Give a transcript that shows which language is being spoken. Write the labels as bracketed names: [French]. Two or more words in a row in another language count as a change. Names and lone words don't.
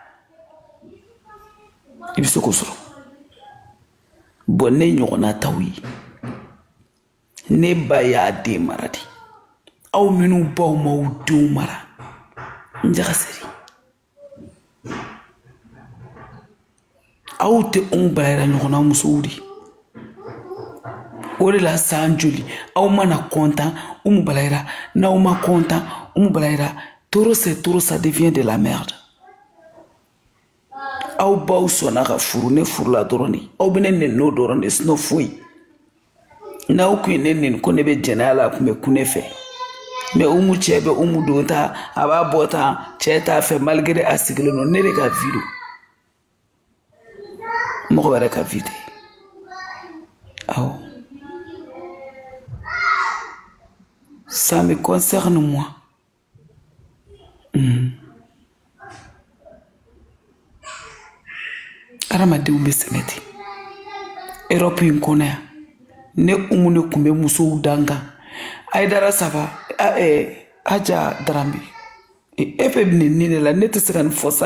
[Bambara] i bɛ se k'o sɔrɔ bon ne ɲɔgɔnna taw ye ne ba y'a den mara de aw minnu baw m'aw denw mara n jagasɛri aw tɛ anw balayira ɲɔgɔnna musow de o de la san joli aw mana content Umu balayira n'aw ma content Umu balayira [French] trop c'est trop ça devient de la merde [Bambara] aw baw sɔnna ka furu ne furula dɔrɔn de aw bɛ ne nɛni n'o dɔrɔn de sinon foyi n'aw kun ye ne nɛni ko ne bɛ jɛnɛya la a kun bɛ kun ne fɛ mais Umu cɛ bɛ Umu don ta a b'a bɔ tan cɛ t'a fɛ malgré a sigilen don ne de ka vie don mɔgɔ wɛrɛ ka vie tɛ awɔ [French] ça me concerne moi [Bambara] hadamadenw bɛ sɛnɛ ten Europe in kɔnɔ yan ne Umu ne tun bɛ musow dan kan Ayidara Saba Haja Darambe e fɛ bɛ nin de la ne tɛ se ka nin fɔ sa